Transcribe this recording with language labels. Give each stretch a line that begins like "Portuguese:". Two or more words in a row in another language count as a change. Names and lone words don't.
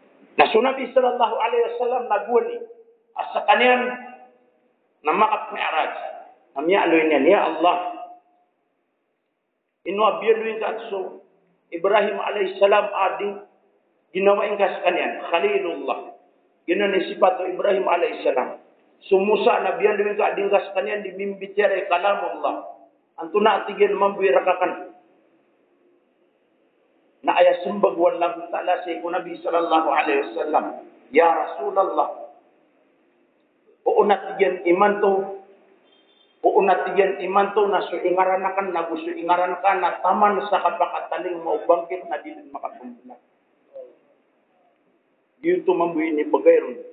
Maranao: Nah, Nabi
Arabic: صلى الله عليه وسلم
Maranao: naguni asa kanian na makat mi'raj. Namya aluin yan,
Arabic: يا الله.
Maranao: Inwa biyaluin ka so Ibrahim
Arabic: عليه السلام
Maranao: ading ginawa ingkas kanian Khalilullah. Gino ni sifat Ibrahim
Arabic: عليه السلام.
Maranao: So Musa na biyaluin ka ading kas kanian di mimpi tiare kalamullah. Antuna atigin mambuirakakan. Na ayat sembag
Arabic: والله تعالى
Maranao: sa Nabi
Arabic: صلى الله عليه وسلم. يا رسول الله.
Maranao: Uunatigan iman to na suingaranakan na gusto ingaranakan na taman sa kapakataling mau bangkit na di makapumpunan. Dito mambuin ni bagayron.